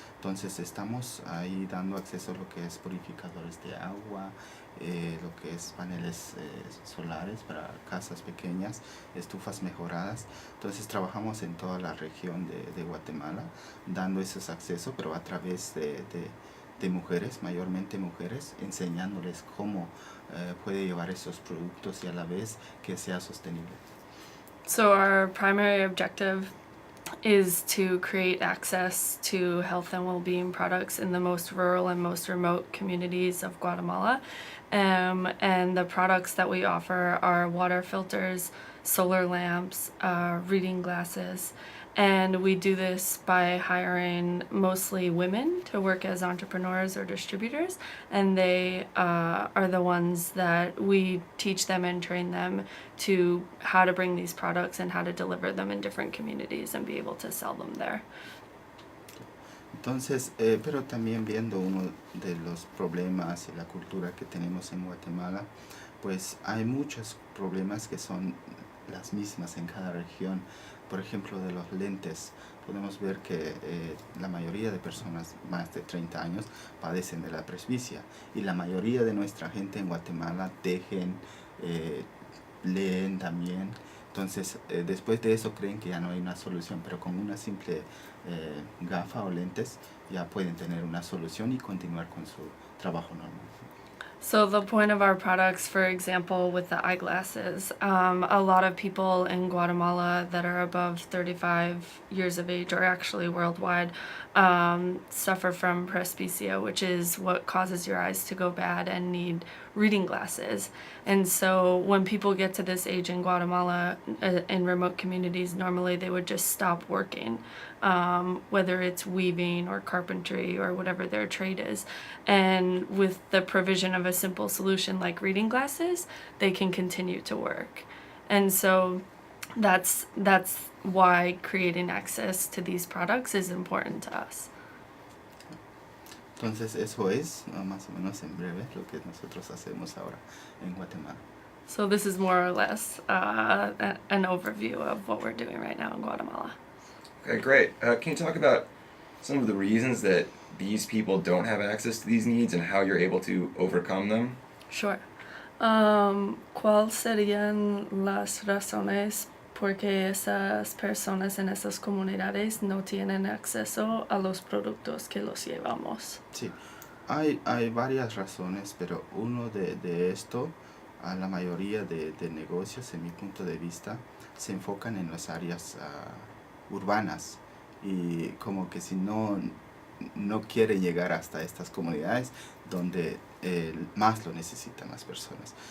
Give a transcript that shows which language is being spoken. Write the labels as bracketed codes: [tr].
[es] Entonces estamos ahí dando acceso a lo que es purificadores de agua, lo que es paneles solares para casas pequeñas, estufas mejoradas. Entonces trabajamos en toda la región de Guatemala dando esos accesos, pero a través de mujeres, mayormente mujeres, enseñándoles cómo puede llevar esos productos y a la vez que sea sostenible. [en] So our primary objective is to create access to health and well-being products in the most rural and most remote communities of Guatemala. And the products that we offer are water filters, solar lamps, reading glasses. And we do this by hiring mostly women to work as entrepreneurs or distributors. And they are the ones that we teach them and train them to how to bring these products and how to deliver them in different communities and be able to sell them there. [es] Entonces, pero también viendo uno de los problemas y la cultura que tenemos en Guatemala, pues hay muchos problemas que son las mismas en cada región. Por ejemplo, de los lentes, podemos ver que la mayoría de personas más de 30 años padecen de la presbicia, y la mayoría de nuestra gente en Guatemala tejen, leen también. Entonces, después de eso creen que ya no hay una solución, pero con una simple gafa o lentes ya pueden tener una solución y continuar con su trabajo normal. [en] So the point of our products, for example, with the eyeglasses, a lot of people in Guatemala that are above 35 years of age, or actually worldwide, suffer from presbycia, which is what causes your eyes to go bad and need reading glasses. And so when people get to this age in Guatemala, in remote communities, normally they would just stop working, whether it's weaving or carpentry or whatever their trade is. And with the provision of a simple solution like reading glasses, they can continue to work. And so that's why creating access to these products is important to us. [es] Entonces eso es más o menos en breve lo que nosotros hacemos ahora en Guatemala. [en] So this is more or less an overview of what we're doing right now in Guatemala. Okay, great. Can you talk about some of the reasons that these people don't have access to these needs and how you're able to overcome them? Sure. [es] ¿Cuáles serían las razones por qué esas personas en esas comunidades no tienen acceso a los productos que los llevamos? Sí, hay varias razones, pero uno de esto, a la mayoría de negocios, en mi punto de vista, se enfocan en las áreas urbanas y como que si no quiere llegar hasta estas comunidades donde más lo necesitan las personas.